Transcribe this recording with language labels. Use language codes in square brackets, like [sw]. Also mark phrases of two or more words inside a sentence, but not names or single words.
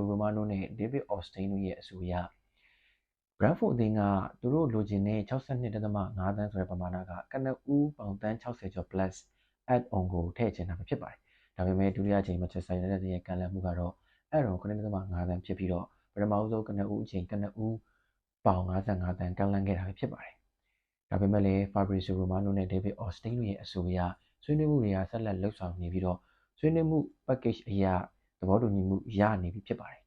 [my] Romano နဲ့ David Ornstein တို့ရဲ့အဆိုအရ Brentford အသင်းကသူတို့လိုချင်တဲ့62.5 သန်းဆိုတဲ့ပမာဏကကနဦးပေါင်တန်း60ကျော် [en] plus add-on [my] ကိုထည့်ချင်တာဖြစ်ပါတယ်ဒါပေမဲ့ဒုတိယအချိန် Manchester United ရဲ့ကမ်းလှမ်းမှုကတော့ add-on 9.5 သန်းဖြစ်ပြီးတော့ပထမဆုံးကနဦးအချိန်ကန ဦးပေါင်55သန်းကမ်းလှမ်းခဲ့တာဖြစ်ပါတယ်ဒါပေမဲ့လည်း Fabrizio Romano နဲ့ David Ornstein တို့ရဲ့အဆိုအရဆွေးနွေးမှုတွေကဆက်လက်လှုပ်ဆောင်နေပြီးတော့ဆွေးနွေးမှု package အရာသဘောတူညီမှုရနေပြီဖြစ်ပါတယ်ဒါ